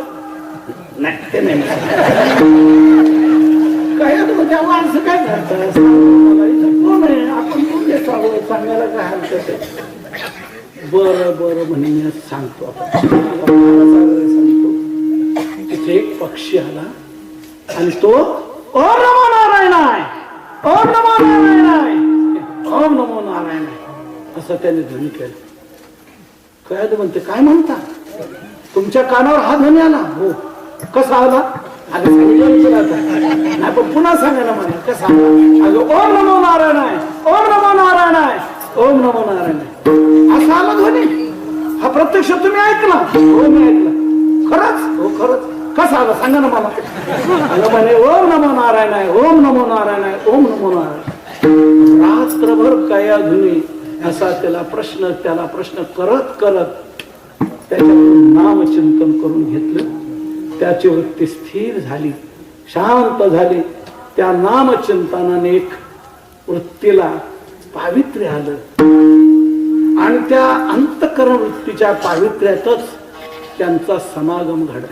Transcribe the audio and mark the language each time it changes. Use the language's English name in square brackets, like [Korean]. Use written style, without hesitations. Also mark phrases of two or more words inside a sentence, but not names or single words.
[Marathi] नाही ते नाही काय तेव्हा असं काय करतात? कोण आहे? आपण कोण सांगायला काय हरकत आहे? बरं बरं म्हणे मी सांगतो. सांगतो. तिथे एक पक्षी आला आणि तो [Sanskrit] ओम नमो नारायणाय, ओम नमो नारायणाय, ओम नमो नारायणाय [Marathi] असं त्याने ध्वनी केलं. काय म्हणते, काय म्हणता? तुमच्या कानावर हा ध्वनी आला? हो. कसा आला? अगं नाही पण पुन्हा सांगा ना मला, कसा आला? [Sanskrit] अगं ओम नमो नारायणाय, ओम नमो नारायणाय, ओम नमो नारायणाय [Marathi] असा आला ध्वनी. हा प्रत्यक्ष तुम्ही ऐकला? हो मी ऐकला. खरंच? हो खरंच. कसा आला सांगा ना मला. अगं म्हणे [Sanskrit] ओम नमो नारायणाय, ओम नमो नारायणाय, ओम नमो नारायण. [Marathi] रात्रभर कया ध्वनी असा त्याला प्रश्न करत करत त्याच्याकडून नामचिंतन करून घेतलं. त्याची वृत्ती स्थिर झाली, शांत झाली. त्या नामचिंतनाने एक वृत्तीला पावित्र्य आलं आणि त्या अंतःकरण वृत्तीच्या पावित्र्यातच त्यांचा समागम घडला.